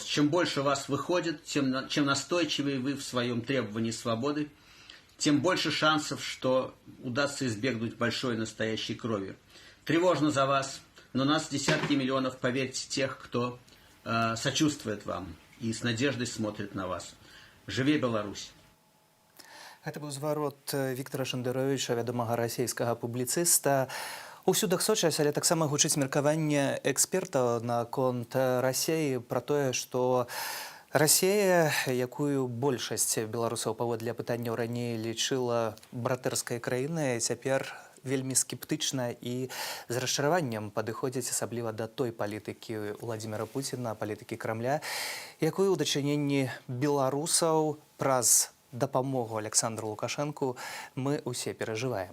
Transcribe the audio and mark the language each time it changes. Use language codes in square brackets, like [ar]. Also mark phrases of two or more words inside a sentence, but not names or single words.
[ru] Чем больше вас выходит, чем настойчивее вы в своем требовании свободы, тем больше шансов, что удастся избегнуть большой настоящей крови. Тревожно за вас, но нас десятки миллионов, поверьте, тех, кто сочувствует вам и с надеждой смотрит на вас. Живи Беларусь! [be] Это быў зварот Віктора Шендеровича, вядомага расійскага публіцыста. Усюдах сочаць, але таксама гучыць меркаванне экспертаў наконт Расіі пра тое, што Расія, якую большасць беларусаў паводле пытанняў раней лічыла братэрскай краінай, цяпер вельмі скептычна і з расчараваннем падыходзіць асабліва да той палітыкі Владзіміра Пуціна, палітыкі Крамля, якую ў дачыненні беларусаў праз дапамогу Александру Лукашэнку мы ўсе перажываем.